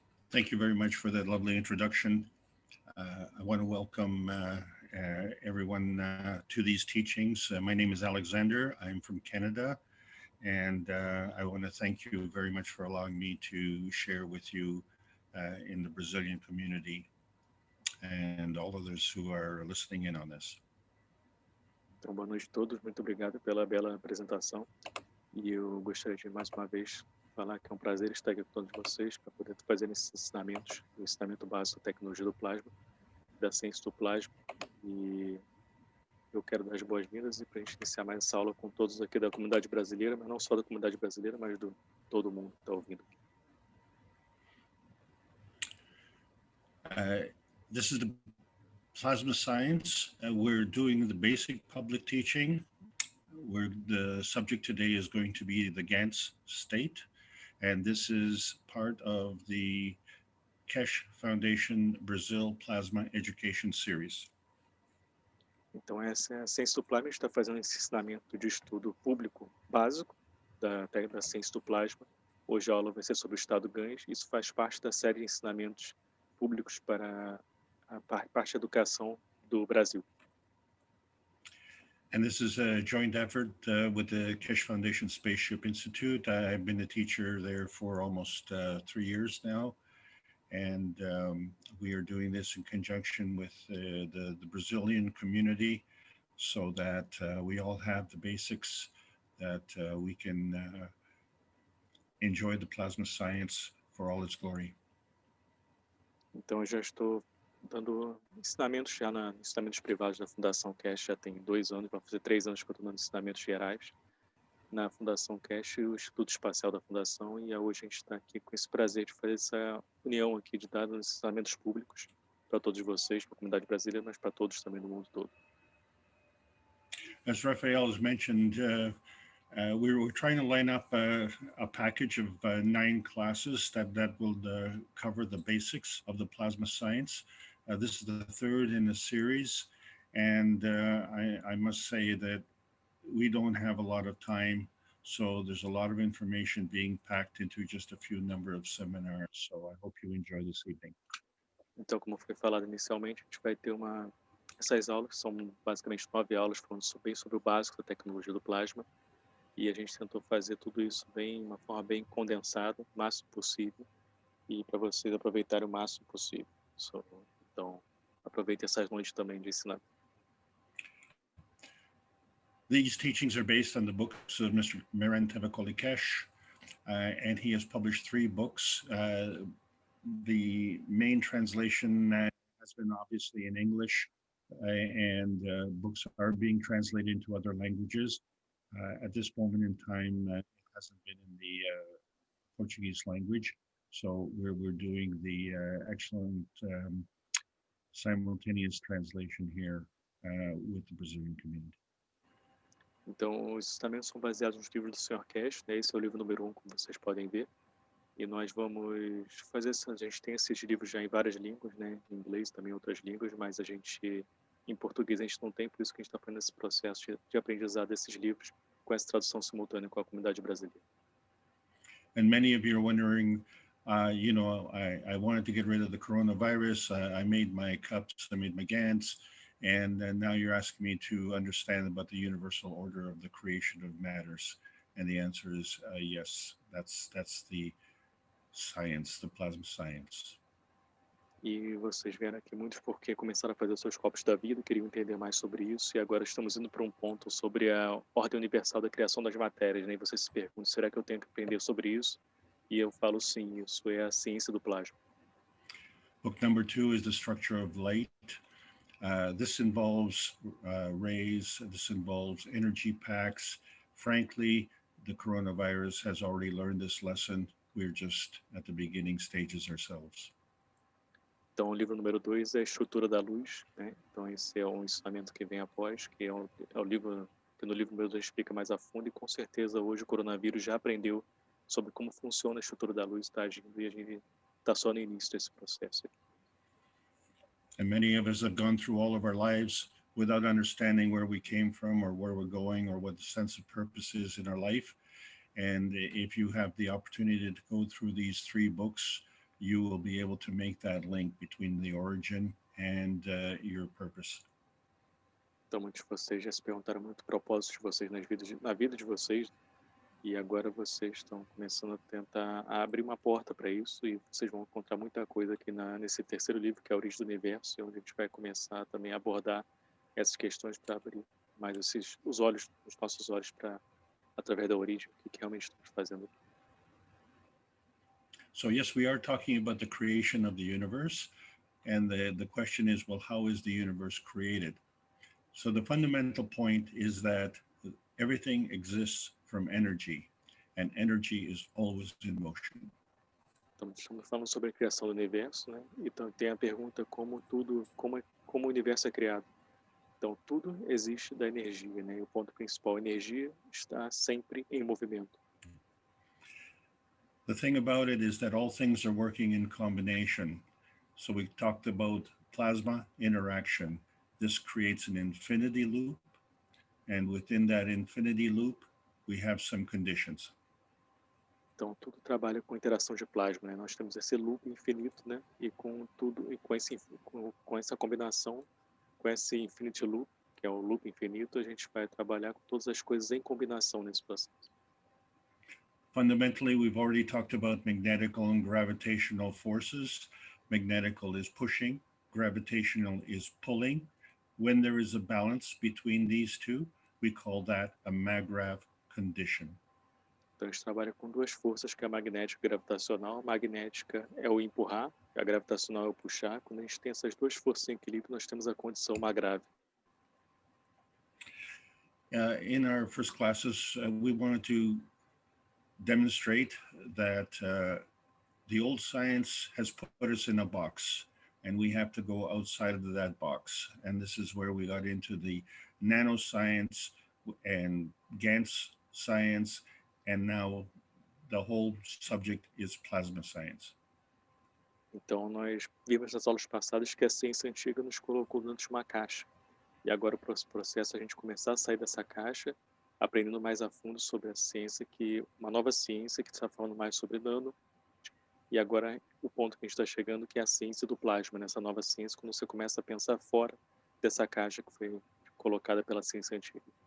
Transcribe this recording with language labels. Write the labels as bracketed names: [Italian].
[English] Thank you very much for that lovely introduction. I want to welcome everyone to these teachings. My name is Alexander. I'm from Canada, and I want to thank you very much for allowing me to share with you in the Brazilian community and all others who are listening in on this. [Portuguese] Então, boa noite a todos. Muito obrigado pela bela apresentação. E eu gostaria de mais uma vez falar que é um prazer estar aqui com todos vocês para poder fazer esses ensinamentos, o ensinamento básico da tecnologia do plasma, da ciência do plasma. E eu quero dar as boas-vindas e para a gente iniciar mais essa aula com todos aqui da comunidade brasileira, mas não só da comunidade brasileira, mas do todo mundo que está ouvindo. [English] This is the plasma science. We're doing the basic public teaching. The subject today is going to be the Gans state, and this is part of the Keshe Foundation Brazil Plasma Education Series. [Portuguese] Então, essa é a ciência do plasma. A gente está fazendo esse ensinamento de estudo público básico da ciência do plasma. Hoje a aula vai ser sobre o estado Gans. Isso faz parte da série de ensinamentos públicos para a parte da educação do Brasil. [English] And this is a joint effort with the Keshe Foundation Spaceship Institute. I've been a teacher there for almost 3 years now. And we are doing this in conjunction with the Brazilian community so that we all have the basics that we can enjoy the plasma science for all its glory. [Portuguese] Então eu já estou dando ensinamentos ensinamentos privados da Fundação Keshe já tem 2 anos, vai fazer 3 anos que eu estou dando ensinamentos gerais na Fundação Keshe e o Instituto Espacial da Fundação, e hoje a gente está aqui com esse prazer de fazer essa união aqui de dar ensinamentos públicos para todos vocês, para a comunidade brasileira, mas para todos também no mundo todo. [English] As Raphael has mentioned, we were trying to line up a package of 9 classes that will cover the basics of the plasma science. This is the 3rd in the series, and I must say that we don't have a lot of time, so there's a lot of information being packed into just a few number of seminars. So I hope you enjoy this evening. [Portuguese] Então, como foi falado inicialmente, a gente vai ter essas aulas, são basicamente 9 aulas falando bem sobre o básico da tecnologia do plasma, e a gente tentou fazer tudo isso uma forma bem condensada, o máximo possível, e para vocês aproveitarem o máximo possível. Então, aproveitem essas noites também de ensinamento. [English] These teachings are based on the books of Mr. Mehran Tavakoli Keshe, and he has published 3 books. The main translation has been obviously in English, and books are being translated into other languages. At this moment in time, it hasn't been in the Portuguese language, so we're doing the excellent simultaneous translation here with the Brazilian community. [Portuguese] Então, os ensinamentos são baseados nos livros do Sr. Keshe, né? Esse é o livro número 1, como vocês podem ver. E nós vamos fazer a gente tem esses livros já em várias línguas, né? Em inglês também em outras línguas, mas em português a gente não tem, por isso que a gente está fazendo esse processo de aprendizado desses livros com essa tradução simultânea com a comunidade brasileira. [English] And many of you are wondering, you know, I wanted to get rid of the coronavirus. I made my cups, I made my Gans. And now you're asking me to understand about the universal order of the creation of matters. And the answer is yes, that's the science, the plasma science. [Portuguese] E vocês vieram aqui muitos porque começaram a fazer os seus copos da vida, queriam entender mais sobre isso, e agora estamos indo para um ponto sobre a ordem universal da criação das matérias, né? E vocês se perguntam, será que eu tenho que aprender sobre isso? E eu falo sim, isso é a ciência do plasma. [English] Book number 2 is the structure of light. This involves rays, this involves energy packs. Frankly, the coronavirus has already learned this lesson. We're just at the beginning stages ourselves. [Portuguese] Então, o livro número 2 é a estrutura da luz, né? Então, esse é um ensinamento que vem após, que é o livro que no livro número 2 explica mais a fundo, e com certeza hoje o coronavírus já aprendeu sobre como funciona a estrutura da luz, está agindo, e a gente está só no início desse processo. [English] And many of us have gone through all of our lives without understanding where we came from or where we're going or what the sense of purpose is in our life. And if you have the opportunity to go through these 3 books, you will be able to make that link between the origin and your purpose. [Portuguese] Então, muitos de vocês já se perguntaram muito o propósito de vocês na vida de vocês, e agora vocês estão começando a tentar abrir uma porta para isso, e vocês vão encontrar muita coisa aqui nesse terceiro livro, que é a Origem do Universo, onde a gente vai começar também a abordar essas questões para abrir mais os nossos olhos para, através da origem, o que realmente estamos fazendo aqui. [English] So yes, we are talking about the creation of the universe, and the question is, well, how is the universe created? So the fundamental point is that everything exists from energy, and energy is always in motion. [Portuguese] Então, estamos falando sobre a criação do universo, né? Então tem a pergunta como o universo é criado. Então tudo existe da energia, né? E o ponto principal, a energia está sempre em movimento. [English] The thing about it is that all things are working in combination. So we talked about plasma interaction. This creates an infinity loop, and within that infinity loop, we have some conditions. [Portuguese] Então, tudo trabalha com interação de plasma, né? Nós temos esse loop infinito, né? E com tudo, e com essa combinação, com esse infinity loop, que é o loop infinito, a gente vai trabalhar com todas as coisas em combinação nesse processo. [English] Fundamentally, we've already talked about magnetical and gravitational forces. Magnetical is pushing, gravitational is pulling. When there is a balance between these two, we call that a maggrav condition. [Portuguese] Então, a gente trabalha com duas forças, que é a magnética e a gravitacional. A magnética é o empurrar, a gravitacional é o puxar. Quando a gente tem essas duas forças em equilíbrio, nós temos a condição magrável. [English] In our first classes, we wanted to demonstrate that the old science has put us in a box, and we have to go outside of that box. And this is where we got into the nanoscience and Gans science, and now the whole subject is plasma science. [Portuguese] Então, nós vimos nas aulas passadas que a ciência antiga nos colocou dentro de uma caixa. E agora o processo é a gente começar a sair dessa caixa, aprendendo mais a fundo sobre a ciência, uma nova ciência que está falando mais sobre nano. E agora o ponto que a gente está chegando, que é a ciência do plasma, nessa nova ciência, quando você começa a pensar fora dessa caixa que foi colocada pela ciência antiga.